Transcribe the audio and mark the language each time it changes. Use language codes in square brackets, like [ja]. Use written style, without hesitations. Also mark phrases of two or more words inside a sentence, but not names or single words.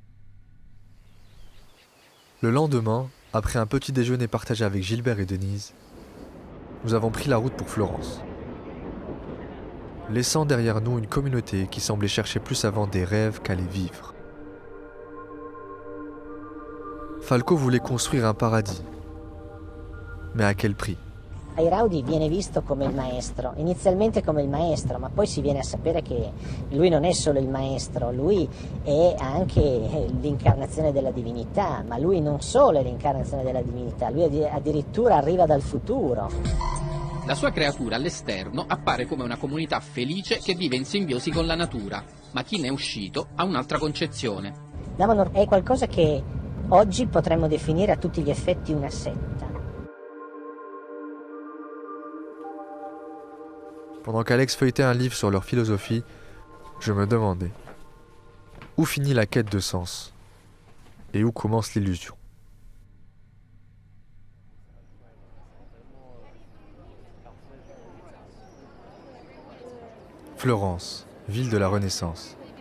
[fr] Le lendemain, après un petit déjeuner partagé avec Gilbert et Denise, nous avons pris la route pour Florence, laissant derrière nous une communauté qui semblait chercher plus à vendre des rêves qu'à les vivre. Falco voulait construire un paradis, mais à quel prix? [it] Airaudi viene visto come il maestro, inizialmente come il maestro, ma poi si viene a sapere che lui non è solo il maestro, lui è anche l'incarnazione della divinità, ma lui non solo è l'incarnazione della divinità, lui addirittura arriva dal futuro. La sua creatura all'esterno appare come una comunità felice che vive in simbiosi con la natura, ma chi ne è uscito ha un'altra concezione. Damanhur è qualcosa che oggi potremmo definire a tutti gli effetti una setta. [fr] Pendant qu'Alex feuilletait un livre sur leur philosophie, je me demandais, où finit la quête de sens et où commence l'illusion? Florence, ville de la Renaissance.